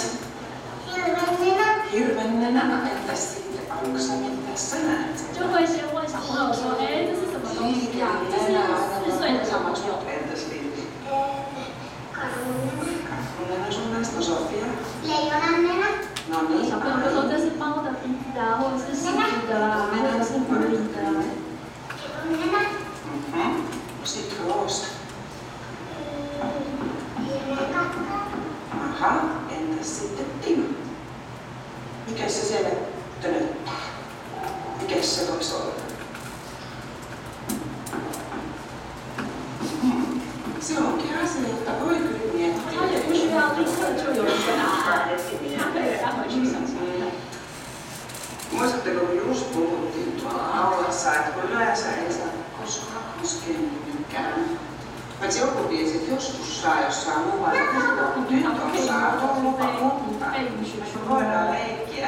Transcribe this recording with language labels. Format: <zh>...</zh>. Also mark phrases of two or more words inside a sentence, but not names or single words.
<fi>Hirvennenä. Entäs sitten aluksi, mitä sä näet?</fi> <zh>就会先问小朋友说，哎，这是什么东西呀？这是4岁的小朋友。</zh> <fi>Entäs Lilli? Karhunenä sun näistä Sofia? Leijonannenä. No niin.</fi> <zh>小朋友就说这是猫的鼻子啊，或者是狮子的啊，或者是狐狸的啊。</zh> <fi>Sitten Roosa. Aha, entäs sitten Timo? Mikäs se siellä tönöttää? Mikäs se voisi olla? Se onkin asia, jota voi kyllä miettiä.</fi> <zh>他也不需要立刻就有一个答案，他可以再回去想想看。</zh> <fi>Muistatteko, kun just puhuttiin tuolla aulassa, että kun yleensä ei saa koskaan koskea mikään. Paitsi joku tiesi, että joskus saa jossain muualla, että nyt on saatu lupa, mutta voidaan leikkiä.</fi>